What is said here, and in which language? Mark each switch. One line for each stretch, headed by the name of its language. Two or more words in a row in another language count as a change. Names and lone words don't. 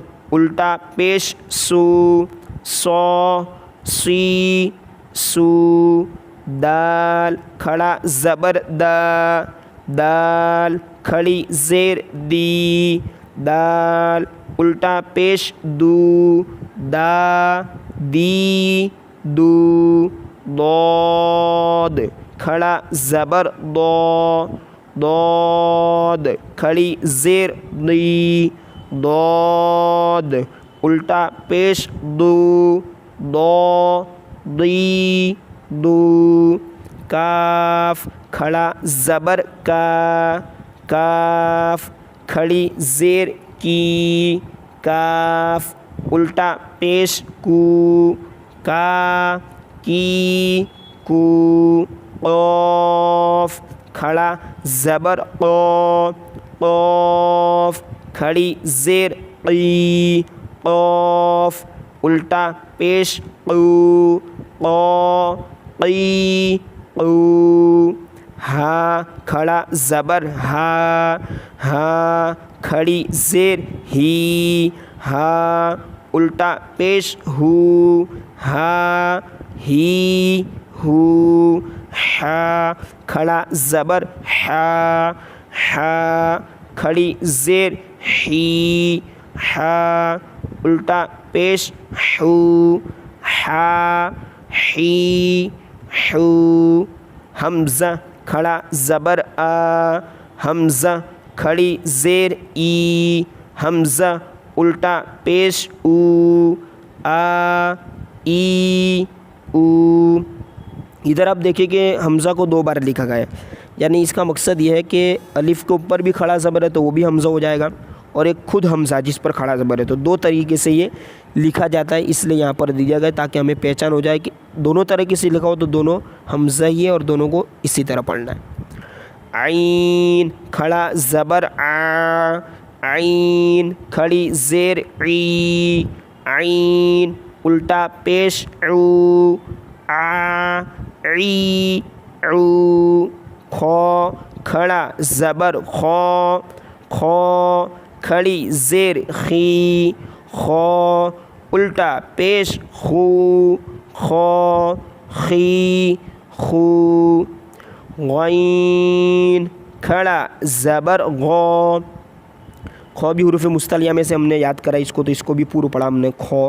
Hindi: उल्टा पेश सू, सौ सी सू, दाल खड़ा ज़बर दा, दाल खड़ी ज़ेर दी, दाल उल्टा पेश दू, दा दी दू, दौद खड़ा ज़बर दौ, दौद खड़ी ज़ेर दी, दौद उल्टा पेश दू, दौ दी दू, काफ खड़ा ज़बर का, काफ खड़ी ज़ेर की, काफ उल्टा पेश कू, का की कू, क़ाफ़ खड़ा ज़बर क़ौ, क़ाफ़ खड़ी ज़ेर क़ी, क़ाफ़ उल्टा पेश क़ू, क़ौ क़ी क़ू, हा खड़ा ज़बर हा, हा खड़ी ज़ेर ही, हा उल्टा पेश हू, हा ही हू, हा खड़ा ज़बर हा, हा खड़ी ज़ेर ही, हा उल्टा पेश हू, हा ही हू, हमज़ा खड़ा ज़बर आ, हमज़ा खड़ी ज़ेर ई, हमज़ा उल्टा पेश ऊ, आ ई ऊ। इधर आप देखिए कि हमज़ा को 2 बार लिखा गया है, यानी इसका मकसद ये है कि अलिफ़ के ऊपर भी खड़ा ज़बर है तो वो भी हमज़ा हो जाएगा, और एक खुद हमज़ा जिस पर खड़ा ज़बर है, तो 2 तरीके से ये लिखा जाता है, इसलिए यहाँ पर दिया गया है ताकि हमें पहचान हो जाए कि दोनों तरीके से लिखा हो तो दोनों हमज़ा ही है और दोनों को इसी तरह पढ़ना है। आइन खड़ा ज़बर आ, आइन खड़ी ज़ेर ई, आइन उल्टा पेश ऊ, आ ई ऊ, खौ खड़ा ज़बर खौ, खौ खड़ी ज़ेर खी, खौ उल्टा पेश खू, खौ खी खू, गैन खड़ा ज़बर गौ, खौ भी हुरूफ़ मुस्तलिया में से हमने याद करा इसको, तो इसको भी पूर्व पढ़ा हमने खौ।